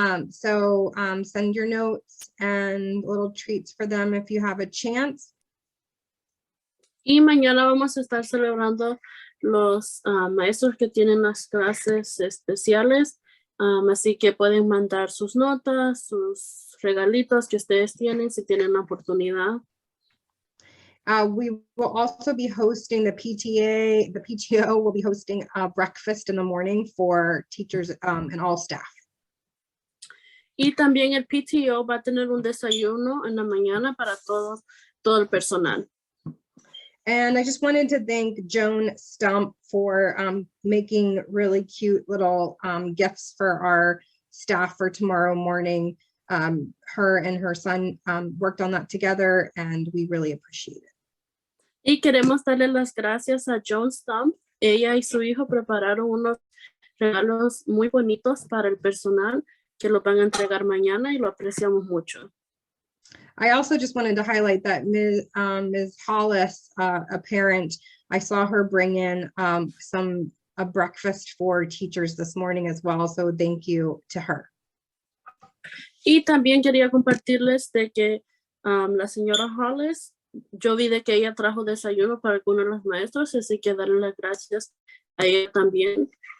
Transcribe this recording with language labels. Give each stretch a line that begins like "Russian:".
English: So send your notes and little treats for them if you have a chance.
Spanish: Y mañana vamos a estar celebrando los maestros que tienen las clases especiales. Así que pueden mandar sus notas, sus regalitos que ustedes tienen si tienen la oportunidad.
English: We will also be hosting the PTO will be hosting a breakfast in the morning for teachers and all staff.
Spanish: Y también el PTO va a tener un desayuno en la mañana para todo el personal.
English: And I just wanted to thank Joan Stump for making really cute little gifts for our staff for tomorrow morning. Her and her son worked on that together, and we really appreciate it.
Spanish: Y queremos darle las gracias a Joan Stump. Ella y su hijo prepararon unos regalos muy bonitos para el personal que lo van a entregar mañana y lo apreciamos mucho.
English: I also just wanted to highlight that Ms. Hollis, a parent, I saw her bring in a breakfast for teachers this morning as well. So thank you to her.
Spanish: Y también quería compartirles de que la señora Hollis, yo vi de que ella trajo desayuno para algunos de los maestros, así que darle las gracias a ella también.